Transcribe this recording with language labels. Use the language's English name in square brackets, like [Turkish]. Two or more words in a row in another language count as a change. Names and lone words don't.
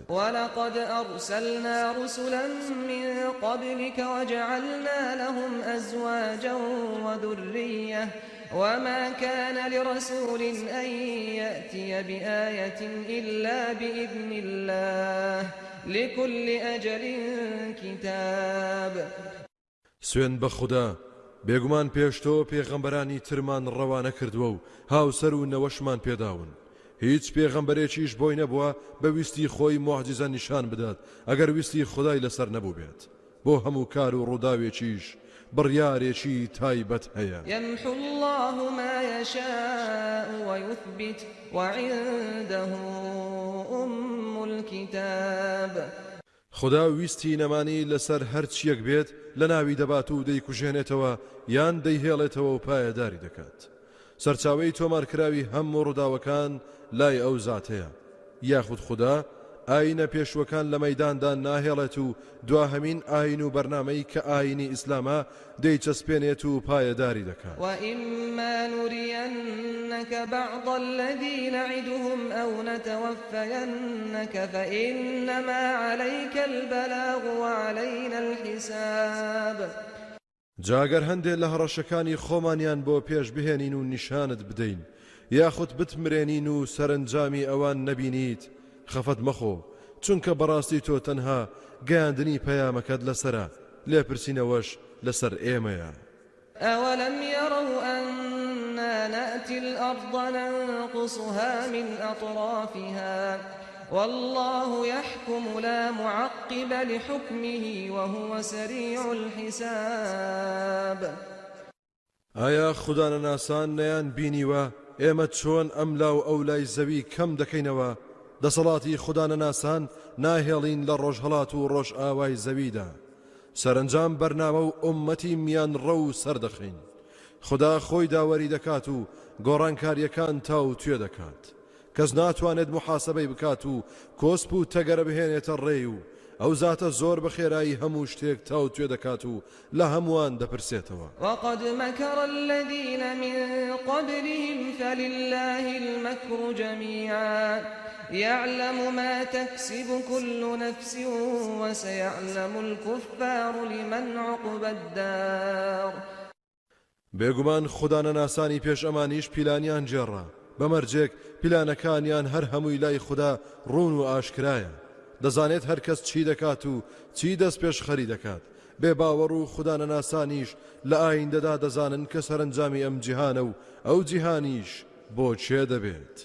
[Arabic] ولقد أرسلنا رسلا من قبلك وجعلنا لهم أزواجا وذرية وما كان لرسول أن يأتي بآية إلا بإذن الله لكل أجل كتاب [Central Kurdish] سوێن بە خوددا بێگومان پێشتۆ پێغەمبەرانی ترمان ڕەوانە کردووە و هاوسەر و نەوەشمان پێداون هیچ پێغەمبەرێکیش بۆی نەبووە بە ویستی خۆی مۆعجیزە نیشان بدات ئەگەر ویستی خودای لەسەر نەبوو بێت بۆ هەموو کار و ڕووداوێکیش بڕیارێکی تایبەت هەیە [Arabic] يمحو الله ما يشاء ويثبت وعنده أم الكتاب [Central Kurdish] خدا ویستی نەمانی لەسەر هەرچیەک بێت لە ناوی دەبات و دەیکوژێنێتەوە یان دەیهێڵێتەوە و پایەداری دەکات سەرچاوەی تۆمارکراوی هەموو ڕووداوەکان لای ئەو زاتەیە یاخود خوددا ئاینە پێشوەکان لە مەیداندا ناهێڵێت و دواهەمین ئاین و بەرنامەی کە ئاینی ئیسلامە دەیچەسپێنێت و پایەداری دەکات [Arabic] وإما نرينك بعض الذي نعدهم أو نتوفينك فإنما عليك البلاغ وعلينا الحساب [Central Kurdish] جاگەر هەندێک لە هەڕەشەکانی خۆمانیان بۆ پێش بهێنین و نیشانت بدەین یاخود بتمرێنین و سەرنجامی ئەوان نەبینیت خەفەت مەخۆ چونکە بەڕاستی تۆ تەنها گەیاندنی پەیامەکەت لەسرە لێپرسینەوەش لەسەر ئێمەیە [Arabic] أولم يروا أنا نأتي الأرض ننقصها من أطرافها والله يحكم لا معقب لحكمه وهو سريع الحساب [Central Kurdish] ئایا خوددا نەناسان نەیان بینیوە ئێمە چۆن ئەملا و ئەو لای زەوی کەم دەکەینەوە دەسەڵاتی خوددا نەناسان ناهێڵین لە ڕۆژهەڵات و ڕۆژ ئاوای زەویدا سەرنجام بەرنامە و ئومەتی میان ڕە و سەردەخین خوددا خۆی داوەری دەکات و گۆڕانکاریەکان تاو توێ دەکات کەس ناتوانێت محاسبەی بکات و کۆسپ و تەگەرە بهێنێتە ڕێی و ئەو زاتە زۆر بە خێرایی هەموو شتێک تاو توێ دەکات و لە هەمووان دەپرسێتەوە [Arabic] وقد مكر الذين من قبلهم فلله المكر جميعا يعلم ما تكسب كل نفس وسيعلم الكفار لمن عقبى الدار [Central Kurdish] بێگومان خوددا نەناسانی پێش ئەمانیش پیلانیان جێڕا بەمەرجێک پیلانەکانیان هەر هەمووی لای خوددا ڕوون و ئاشکرایە دەزانێت هەر کەس چی دەکات و چی دەست پێش خەری دەکات بێ باوەڕ و خوددا نەناسانیش لە ئایندەدا دەزانن کە سەرنجامی ئەم جیهانە و ئەو جیهانیش بۆ چێ دەبێت